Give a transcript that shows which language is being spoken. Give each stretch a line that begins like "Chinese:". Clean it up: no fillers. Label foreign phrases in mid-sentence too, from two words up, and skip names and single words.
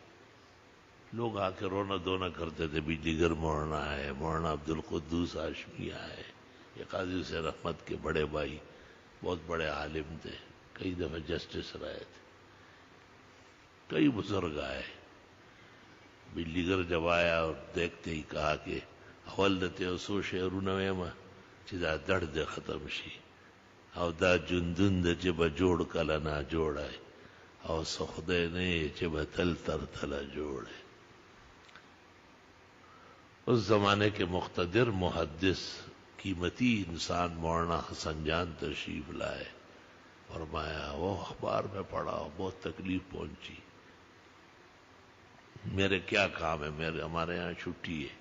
Urdu: لوگ آ کے رونا دھونا کرتے تھے، بجلی گر مولانا ہے، مولانا عبدالقدوس ہاشمی آئے، یہ قاضی حسین احمد کے بڑے بھائی، بہت بڑے عالم تھے، کئی دفعہ جسٹس رہے تھے، کئی بزرگ آئے۔ بجلی گر جب آیا اور دیکھتے ہی کہا کہ
Pashto: اول دتے سو شعرونه ویما چې دا درد ختم شي، او دا جندون د چې به جوړ کله نا جوړای، او سخده نه چې به تل تر تله جوړای۔
Urdu: اس زمانے کے مقتدر محدث قیمتی انسان مولانا حسن جان تشریف لائے، فرمایا وہ اخبار میں پڑھا، بہت تکلیف پہنچی، میرے کیا کام ہے، ہمارے یہاں چھٹی ہے۔